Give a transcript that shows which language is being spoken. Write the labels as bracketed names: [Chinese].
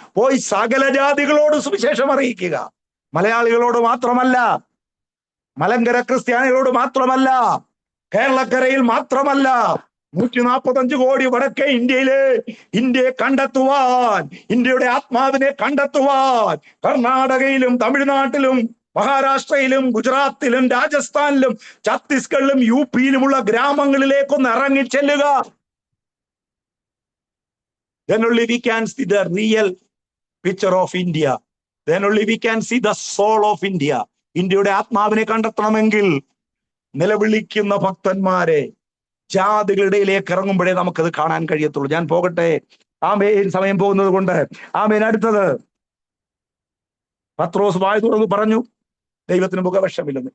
[Malayalam] പോയി സകല ജാതികളോട് സുവിശേഷം അറിയിക്കുക. മലയാളികളോട് മാത്രമല്ല, മലങ്കര ക്രിസ്ത്യാനികളോട് മാത്രമല്ല, കേരളക്കരയിൽ മാത്രമല്ല, 145 കോടി വടക്കേ ഇന്ത്യയെ കണ്ടെത്തുവാൻ, ഇന്ത്യയുടെ ആത്മാവിനെ കണ്ടെത്തുവാൻ കർണാടകയിലും തമിഴ്നാട്ടിലും മഹാരാഷ്ട്രയിലും ഗുജറാത്തിലും രാജസ്ഥാനിലും ഛത്തീസ്ഗഡിലും UP-യിലുമുള്ള ഗ്രാമങ്ങളിലേക്കൊന്ന് ഇറങ്ങിച്ചെല്ലുക. [English] Then only we can see the real picture of India. Then only we can see the soul of India. [Malayalam] ഇന്ത്യയുടെ ആത്മാവിനെ കണ്ടെത്തണമെങ്കിൽ നിലവിളിക്കുന്ന ഭക്തന്മാരെ ജാതികളുടെ ഇടയിലേക്ക് ഇറങ്ങുമ്പോഴേ നമുക്കത് കാണാൻ കഴിയത്തുള്ളൂ. ഞാൻ പോകട്ടെ. ആമേൻ. സമയം പോകുന്നത് കൊണ്ട്. ആമേൻ. അടുത്തത്, പത്രോസ് വായ തുറന്ന് പറഞ്ഞു ദൈവത്തിന് മുഖപക്ഷമില്ലെന്ന്.